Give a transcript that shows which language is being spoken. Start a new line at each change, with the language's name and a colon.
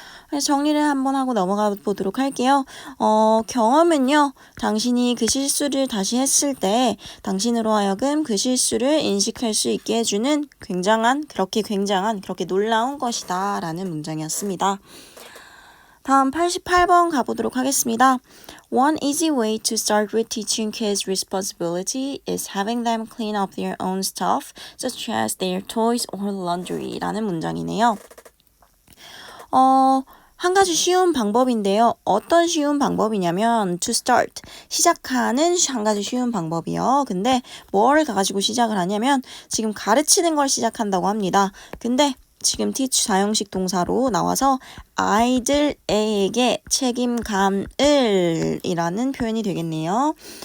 Korean: 그래서 정리를 한번 하고 넘어가 보도록 할게요. 경험은요, 당신이 그 실수를 다시 했을 때 당신으로 하여금 그 실수를 인식할 수 있게 해주는 그렇게 놀라운 것이다 라는 문장이었습니다. 다음 88번 가보도록 하겠습니다.
English: One easy way to start with teaching kids responsibility is having them clean up their own stuff, such as their toys or laundry
Korean: 라는 문장이네요. 한 가지 쉬운 방법인데요. 어떤 쉬운 방법이냐면
English: to start,
Korean: 시작하는 한 가지 쉬운 방법이요. 근데 뭘 가지고 시작을 하냐면 지금 가르치는 걸 시작한다고 합니다. 근데 지금 teach 사형식 동사로 나와서 아이들에게 책임감을 이라는 표현이 되겠네요.